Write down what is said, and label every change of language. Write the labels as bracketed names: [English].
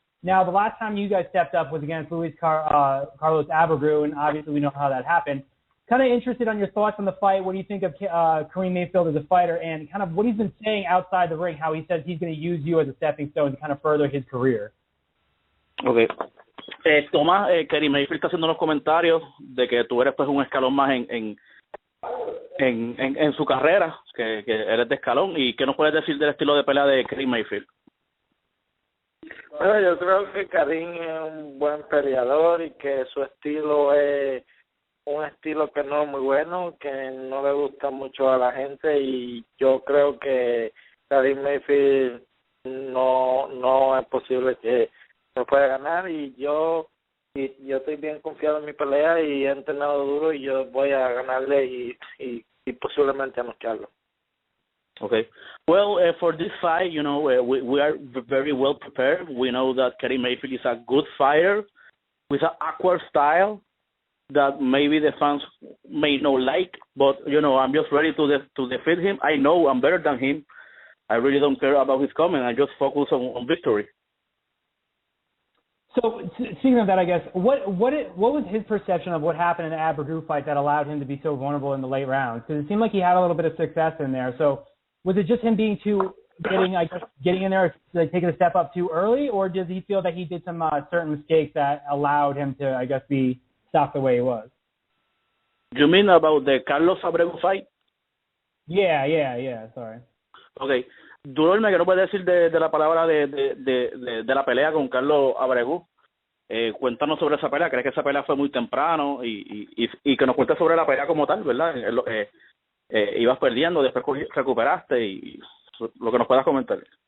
[English] Now, the last time you guys stepped up was against Carlos Abreu, and obviously we know how that happened. Kind of interested on your thoughts on the fight. What do you think of Karim Mayfield as a fighter, and kind of what he's been saying outside the ring, how he says he's going to use you as a stepping stone to kind of further his career? Okay. [Spanish] Tomás, Karim Mayfield está haciendo unos comentarios de que tú eres pues un escalón más en su carrera, que eres de escalón. ¿Y qué nos puedes decir del estilo de pelea de Karim Mayfield? Bueno, yo creo que Karim es un buen peleador y que su estilo es un estilo que no es muy bueno, que no le gusta mucho a la gente, y yo creo que Karim Mayfield no es posible que me pueda ganar, y yo estoy bien confiado en mi pelea y he entrenado duro y yo voy a ganarle y posiblemente a noquearlo. [English] Okay. Well, for this fight, we are very well prepared. We know that Karim Mayfield is a good fighter with an awkward style that maybe the fans may not like, but, I'm just ready to defeat him. I know I'm better than him. I really don't care about his comment. I just focus on victory. So, speaking of that, I guess, what was his perception of what happened in the Abreu fight that allowed him to be so vulnerable in the late rounds? Because it seemed like he had a little bit of success in there. So, was it just him getting in there, like taking a step up too early, or does he feel that he did some certain mistakes that allowed him to, I guess, be stopped the way he was? You mean about the Carlos Abreu fight? Yeah, sorry. Okay. [Spanish] Dulorme, ¿qué nos puede decir de la palabra de la pelea con Carlos Abreu? Cuéntanos sobre esa pelea. ¿Crees que esa pelea fue muy temprano? Y que nos cuentes sobre la pelea como tal, ¿verdad? Ibas perdiendo, después recuperaste y lo que nos puedas comentar.